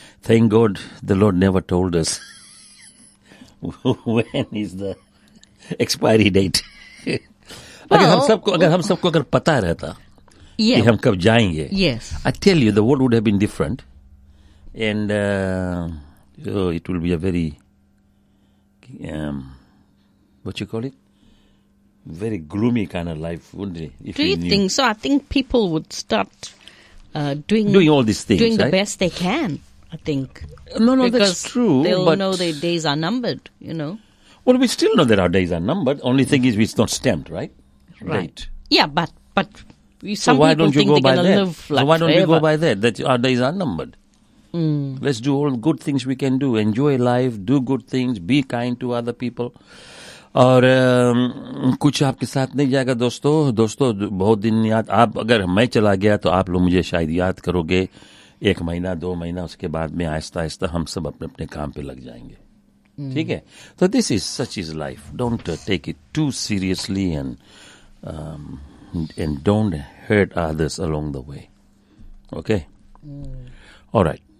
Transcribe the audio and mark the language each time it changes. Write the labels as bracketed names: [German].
[English] Thank God the Lord never told us when is the expiry date. [Hindi] अगर हम सबको अगर पता रहता कि हम कब जाएंगे, [English] I tell you the world would have been different and it will be a very what you call it? Very gloomy kind of life, wouldn't it? Do you think so? I think people would start doing all these things, doing right? The best they can, I think. No, that's true. They'll know their days are numbered, you know. Well, we still know that our days are numbered. Only thing is it's not stamped, right? Right. Date. Yeah, but some people think they're going to live like forever. Don't we go by that? That our days are numbered. Let's do all good things we can do. Enjoy life, do good things, be kind to other people. [Hindi] और कुछ आपके साथ नहीं जाएगा दोस्तों बहुत दिन याद. आप अगर मैं चला गया तो आप लोग मुझे शायद याद करोगे एक महीना दो महीना, उसके बाद में आहिस्ता आहिस्ता हम सब अपने अपने काम पे लग जाएंगे. ठीक है. [English] तो this is such is life. Don't take it too seriously and don't hurt others along the way. Okay. Alright.